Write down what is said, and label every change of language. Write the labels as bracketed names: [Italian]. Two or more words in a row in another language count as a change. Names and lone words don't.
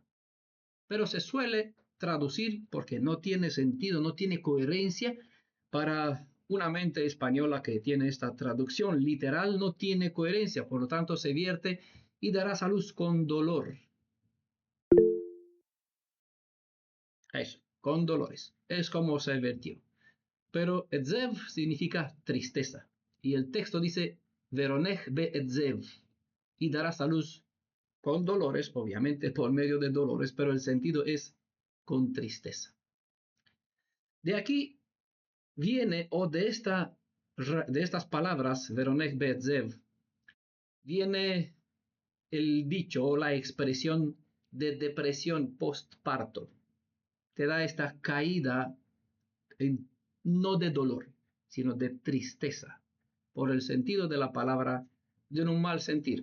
[Spanish] Pero se suele traducir porque no tiene sentido, no tiene coherencia para una mente española que tiene esta traducción literal, no tiene coherencia, por lo tanto se vierte y darás a luz con dolor. Eso, con dolores. Es como se vertió. Pero etzev significa tristeza. Y el texto dice, [Hebrew] ורונך בעצב, [Spanish] y darás a luz con dolores, obviamente por medio de dolores, pero el sentido es con tristeza. De aquí viene, o de estas palabras, [Hebrew] ורונך בעצב, [Spanish] viene el dicho o la expresión de depresión postparto. Te da esta caída no de dolor, sino de tristeza, por el sentido de la palabra, de un mal sentir.